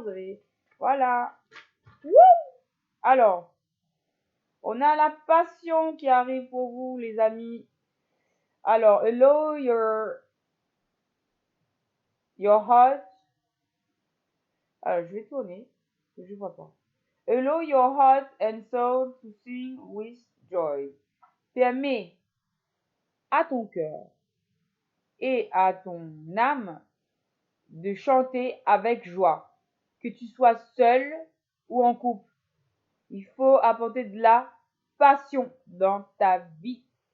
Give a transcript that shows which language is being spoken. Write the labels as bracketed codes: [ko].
[fr] Vous avez, voilà. Wouh! Alors, on a la passion qui arrive pour vous, les amis. [en] Alors, allow your heart. [fr] Alors, je vais tourner, je vois pas. [en] Allow your heart and soul to sing with joy. [fr] Permets à ton cœur et à ton âme de chanter avec joie. Que tu sois seul ou en couple, il faut apporter de la passion dans ta vie.